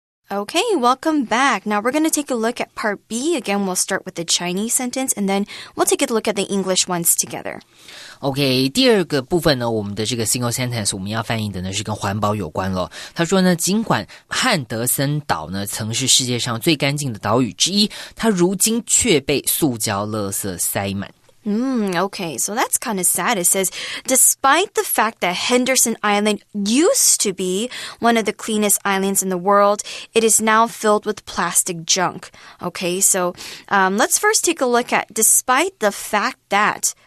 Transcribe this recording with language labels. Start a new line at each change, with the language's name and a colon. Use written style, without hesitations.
English: Okay, welcome back. Now we're going to take a look at part B. Again, we'll start with the Chinese sentence, and then we'll take a look at the English ones together.
Chinese: OK, 第二个部分呢，我们的这个 single sentence 我们要翻译的呢是跟环保有关了。他说呢，尽管汉德森岛呢曾是世界上最干净的岛屿之一，它如今却被塑胶垃圾塞满。
English: Okay, so that's kind of sad. It says, despite the fact that Henderson Island used to be one of the cleanest islands in the world, it is now filled with plastic junk. Okay, so let's first take a look at despite the fact that.